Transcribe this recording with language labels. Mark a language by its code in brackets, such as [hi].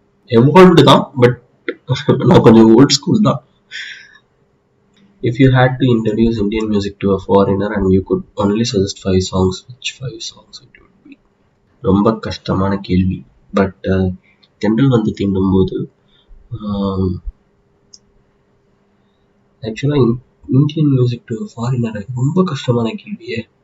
[ta] Evolved தான், but நான் கொஞ்சம் ஓல்ட் ஸ்கூல் தான். [en] If you had to introduce Indian music to a foreigner and you could only suggest 5 songs, which 5 songs it would be? [ta] ரொம்ப கஷ்டமான கேள்வி. But தென்றல் வந்து தீண்டும் போது ஆக்சுவலா [en] Indian music to foreigner [ta] ரொம்ப கஷ்டமான கேள்வியே.